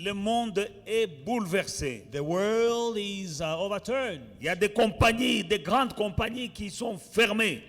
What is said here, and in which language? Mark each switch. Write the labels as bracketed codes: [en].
[fr] le monde est bouleversé. [en] the world is overturned. [fr] Il y a des compagnies, des grandes compagnies qui sont fermées,